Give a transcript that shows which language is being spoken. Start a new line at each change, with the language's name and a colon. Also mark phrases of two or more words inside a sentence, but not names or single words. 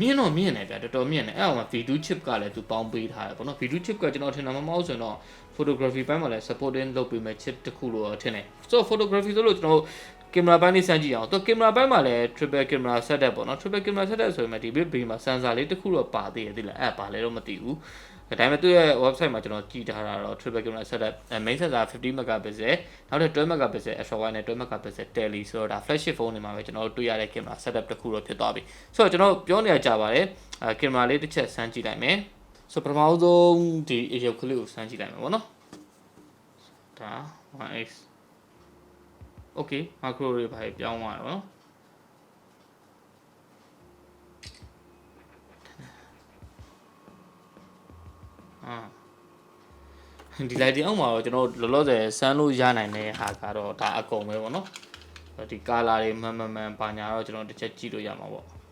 Burmese: င့်တော့မြင့်တယ်ဗျာတော်တော်မြင့်တယ်အဲ့အောင်မှာ V2 chip ကလည်းသူပေါင်းပေးထားတယ်ပေါ့နော် V2 chip ကကျွန်တော်ထင်တာမမဟုတ်ဆိုရင်တော့ photography ဘက်မှာလည်း supporting လုပ်ပေးမဲ့ chip တစ်ခုလို့ထင် တယ်ဆိုတော့ photography ဆိုလို့ကျွန်တော်ကင်မရာဘက်လေးစမ်းကြည့်အောင်တော့ကင်မရာဘက်မှာလည်း
English: triple camera setup
Burmese: ပေါ့နော်
English: triple camera setup
Burmese: ဆိုရင်ဒီ bit bay မှာ sensor လေးတစ်ခုတော့ပါသေးတယ်သိလားအဲ့ပါလဲတော့မသိဘူးဒါပေမဲ့သူ့ရဲ့ website မှာကျွန်တော်ကြည့်ထားတာတော့
English: triple camera setup main sensor 50 megapixel
Burmese: နောက်ထပ်
English: 12 megapixel extra wide
Burmese: နဲ့
English: 12 megapixel tele
Burmese: ဆိုတော့ဒါ
English: flagship phone
Burmese: တွေမှာပဲကျွန်တော်တို့တွေ့ရတဲ့
English: camera setup
Burmese: တစ်ခုတော့ဖြစ်သွားပြီဆိုတော့ကျွန်တော်ပြောနေရကြပါတယ်ကင်မရာလေးတစ်ချက်စမ်းကြည့်လိုက်မယ်ဆိုတော့ပထမဆုံးဒီအရုပ်ကလေးကိုစမ်းကြည့်လိုက်မယ်ပေါ့နော်ဒါ 1x
English: okay macro
Burmese: တွေပါပြောင်းသွားတယ်ပေါ့နော်ဒီ lighting အောက်မှာတော့ကျွန်တော်လောလောဆယ်စမ်းလို့ရနိုင်တဲ့ဟာကတော့ဒါအကုန်ပဲပေါ့နော်ဒီ color တွေမှန်ပါညာတော့ကျွန်တော်တစ်ချက်ကြည့်လို့ရမှာပေါ့